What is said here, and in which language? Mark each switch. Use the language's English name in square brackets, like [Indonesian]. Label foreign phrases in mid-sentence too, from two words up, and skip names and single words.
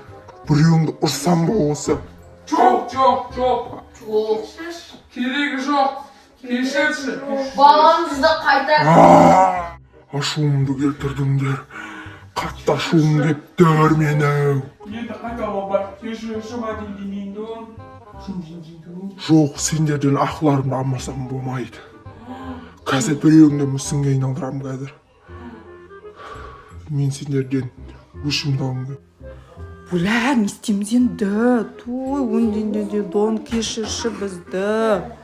[Kazakh] Біреуіңді ұрсам ба осы? Жоқ. Керегі жоқ. Кешірші. Балаңызды қайта. Ашуымды келтірдіңдер. Қатты ашуым кеп тұр менің. Енді қайта баба. Кешірші мадин-дин-дин-дун. Жоқ, сендерден ақыларымды алмасам болмайды. Қазір біреуіңді мүсінге айналдырам қазір. Мен сендерден өшімді алым кеп. Оля, не істейміз енді? Той, өнден дон кешірші бізді.